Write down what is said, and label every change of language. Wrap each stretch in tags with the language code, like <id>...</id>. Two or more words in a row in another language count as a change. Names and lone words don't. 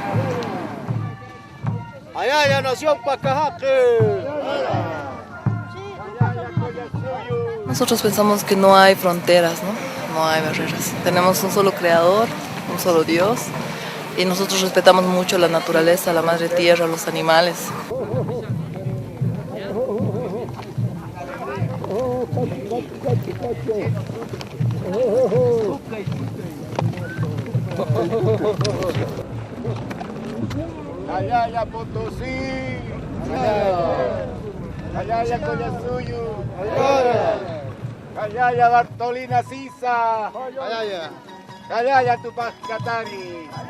<es>Allá nació Pacajaque. Nosotros pensamos que no hay fronteras, no hay barreras. Tenemos un solo creador, un solo Dios. Y nosotros respetamos mucho la naturaleza, la madre tierra, los animales. Ayaya Potosí, Ayaya Collasuyo, Ayaya Bartolina Sisa, Ayaya Tupac Katari.</es>